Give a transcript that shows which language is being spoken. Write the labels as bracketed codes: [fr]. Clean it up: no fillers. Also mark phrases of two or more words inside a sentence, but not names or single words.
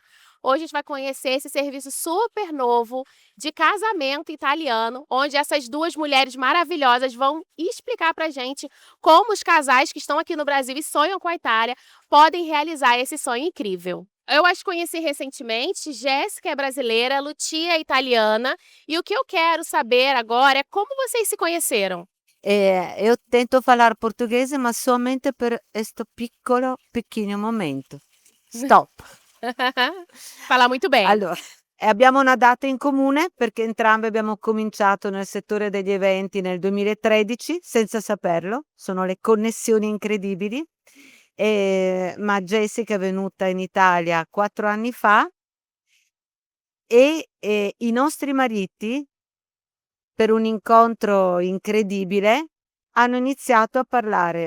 [pt] Hoje a gente vai conhecer esse serviço super novo de casamento italiano, onde essas duas mulheres maravilhosas vão explicar para a gente como os casais que estão aqui no Brasil e sonham com a Itália podem realizar esse sonho incrível. Eu as conheci recentemente, Jéssica é brasileira, Lucia é italiana, e o que eu quero saber agora é como vocês se conheceram. Eu tento falar [it] portoghese, ma solamente per questo piccolo, [pt] pequeno momento. Stop. Falar muito bem. [it] Allora, abbiamo una data in comune perché entrambe abbiamo cominciato nel settore degli eventi nel 2013 senza saperlo, sono le connessioni incredibili. Ma Jessica è venuta in Italia 4 anni fa e i nostri mariti, per un incontro incredibile, hanno iniziato a parlare.